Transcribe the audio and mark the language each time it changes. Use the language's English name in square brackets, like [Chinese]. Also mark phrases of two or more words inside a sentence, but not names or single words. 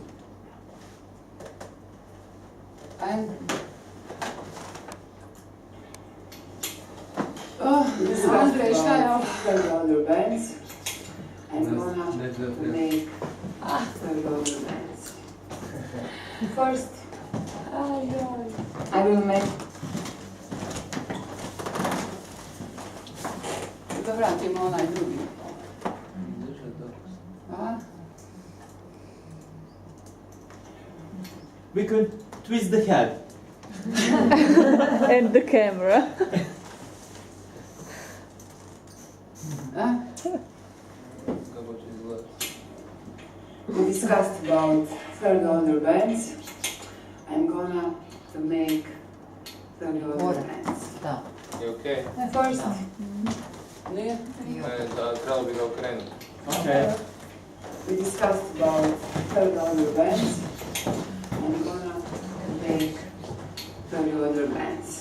[English] And Andrei, third order bends. I'm gonna make third order bends. First, I will make. [Serbian] Da vratimo onaj drugi. Huh? [English] We could twist the head. And the camera. Huh? We discussed about third order bands. I'm gonna to make third order bands. [Serbian] Da. Je okej? First, nije? Trebalo bi ga okrenuti. [English] Okay. We discussed about third order bands. I'm gonna make third order bands.